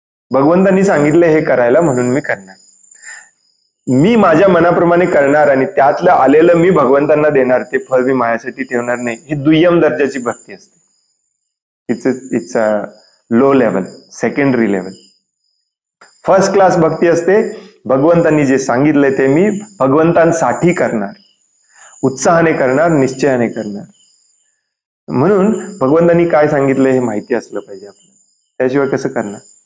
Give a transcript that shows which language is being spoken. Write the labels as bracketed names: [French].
[Marathi] भगवंतांनी सांगितलं हे करायला म्हणून मी करणार. मी माझ्या मनाप्रमाणे करणार आणि त्यातलं आलेलं मी भगवंतांना देणार, ते फळ मी माझ्यासाठी ठेवणार नाही. ही दुय्यम दर्जाची भक्ती असते. [English] It's a low level, secondary level. [Marathi] First class भक्ती असते, भगवंतांनी जे सांगितलंय ते मी भगवंतांसाठी करणार, उत्साहाने करणार, निश्चयाने करणार. म्हणून भगवंतांनी काय सांगितलंय हे माहिती असलं पाहिजे आपल्याला, त्याशिवाय कसं करणार.